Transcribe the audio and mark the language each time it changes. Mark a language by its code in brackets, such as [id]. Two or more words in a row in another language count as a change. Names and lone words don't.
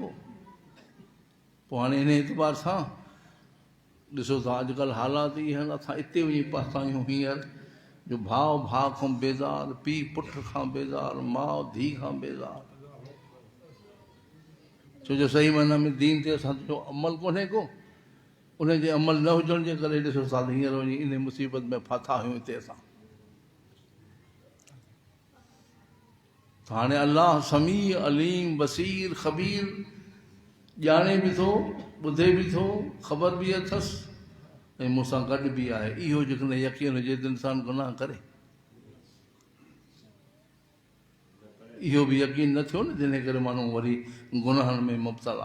[sd] पोइ हाणे इन एतबार सां ॾिसो था अॼुकल्ह हालात इहे आहिनि, असां हिते वञी पहुता आहियूं हींअर जो भाउ भाउ खां बेज़ार, पीउ पुट खां बेज़ार, माउ धीउ खां बेज़ार। छो जो सही माना में दीन ते असांजो अमल कोन्हे को, उनजे अमल न हुजण जे करे ॾिसो था हींअर वञी इन मुसीबत में फाथा आहियूं हिते असां। हाणे अलाह समी अलीम बसीर ख़बीर ॼाणे बि थो, ॿुधे बि थो, ख़बर बि अथसि ऐं मूंसां गॾु बि आहे। इहो जेकॾहिं यकीन हुजे त इंसानु गुनाह करे, इहो बि यकीन न थियो न, जिन करे माण्हू वरी गुनाहनि में मुब्तला।